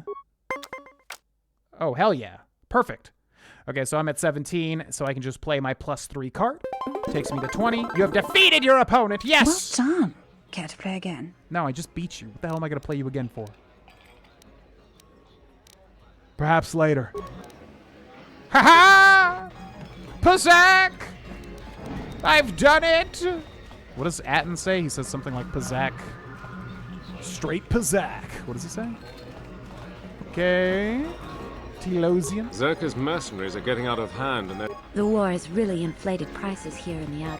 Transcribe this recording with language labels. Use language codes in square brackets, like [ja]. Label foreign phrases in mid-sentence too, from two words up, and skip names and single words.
[en] Oh, hell yeah. Perfect. Okay, so I'm at 17, so I can just play my +3 card. Takes me to 20. You have defeated your opponent. Yes! Well done. Care to play again? No, I just beat you. What the hell am I going to play you again for? Perhaps later. Ha-ha! Pazak! I've done it! What does Atten say? He says something like Pazak. Straight Pazak. What does he say? Okay. Telosian. Zerka's mercenaries are getting out of hand, and they're... The war has really inflated prices here in the outer...